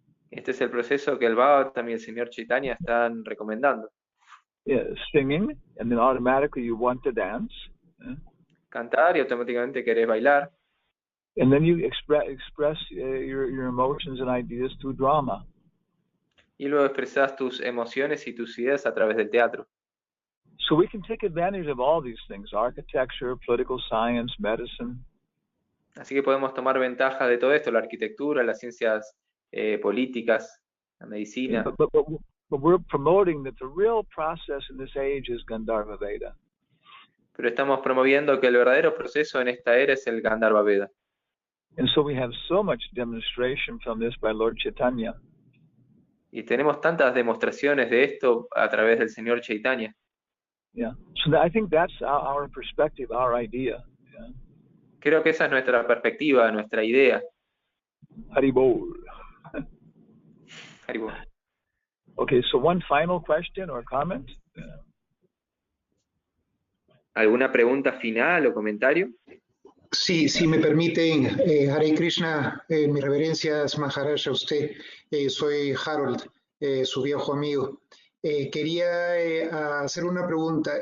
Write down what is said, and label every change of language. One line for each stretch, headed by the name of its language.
Spanish: Este es el proceso que el Bhagavatam y el señor Chaitanya están recomendando.
English: Yeah, singing, and then automatically you want to dance. Yeah.
Spanish: Cantar y automáticamente querés bailar.
English: And then you express your emotions and ideas through drama.
Spanish: Y luego expresás tus emociones y tus ideas a través del teatro.
English: So we can take advantage of all these things, architecture, political science, medicine.
Spanish: Así que podemos tomar ventaja de todo esto, la arquitectura, las ciencias políticas, la medicina.
English: But we're promoting that the real process in this age is Gandharva Veda.
Spanish: Pero estamos promoviendo que el verdadero proceso en esta era es el Gandharva Veda.
English: And so we have so much demonstration from this by Lord Chaitanya.
Spanish: Y tenemos tantas demostraciones de esto a través del Señor Chaitanya.
English: Yeah. So I think that's our perspective, our idea. Yeah.
Spanish: Creo que esa es nuestra perspectiva, nuestra idea. Haribol. Haribol.
English: Okay, so one final question or comment?
Spanish: ¿Alguna pregunta final o comentario? Sí, si me permiten, Hare Krishna, mis reverencias Maharaj a usted. Soy Harold, su viejo amigo. Quería hacer una pregunta.